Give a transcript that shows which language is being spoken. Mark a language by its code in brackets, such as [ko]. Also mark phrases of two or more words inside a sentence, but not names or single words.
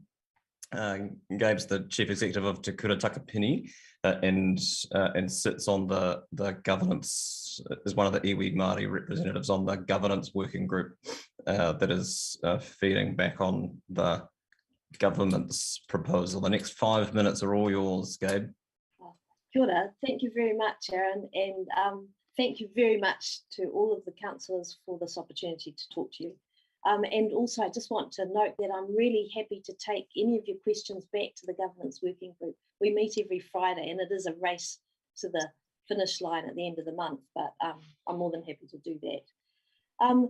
[en] Gabe's the Chief Executive of Te Kura Takapini and sits on the governance, is one of the [mi] iwi Māori [en] representatives on the governance working group that is feeding back on the government's proposal. The next 5 minutes are all yours, Gabe. [mi] Kia ora. [en] Thank you very much, Aaron, and thank you very much to all of the councillors for this opportunity to talk to you. And also, I just want to note that I'm really happy to take any of your questions back to the governance working group. We meet every Friday, and it is a race to the finish line at the end of the month, but I'm more than happy to do that.